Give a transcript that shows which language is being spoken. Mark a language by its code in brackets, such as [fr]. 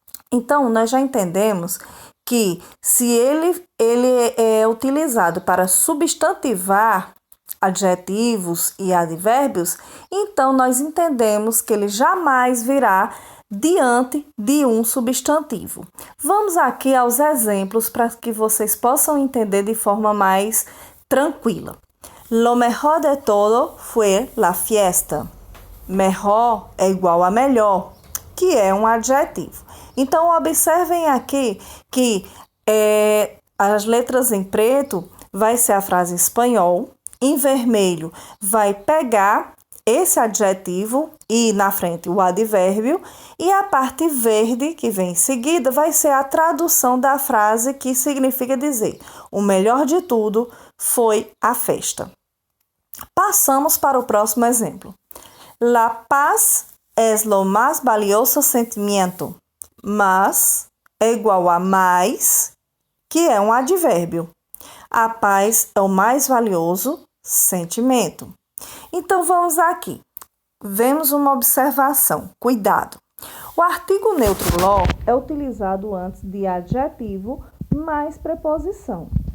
[pt] Então, nós já entendemos que se ele é utilizado para substantivar adjetivos e advérbios, então nós entendemos que ele jamais virá diante de um substantivo. Vamos aqui aos exemplos para que vocês possam entender de forma mais tranquila. [es] Lo mejor de todo fue la fiesta. [pt] Mejor é igual a melhor, que é um adjetivo. Então, observem aqui que as letras em preto vai ser a frase em espanhol, em vermelho vai pegar esse adjetivo e na frente o advérbio, e a parte verde que vem em seguida vai ser a tradução da frase, que significa dizer: o melhor de tudo foi a festa. Passamos para o próximo exemplo. [es] La paz es lo más valioso sentimiento. [pt] Mas é igual a mais, que é um advérbio. A paz é o mais valioso sentimento. Então, vamos aqui. Vemos uma observação. Cuidado. O artigo neutro lo é utilizado antes de adjetivo mais preposição.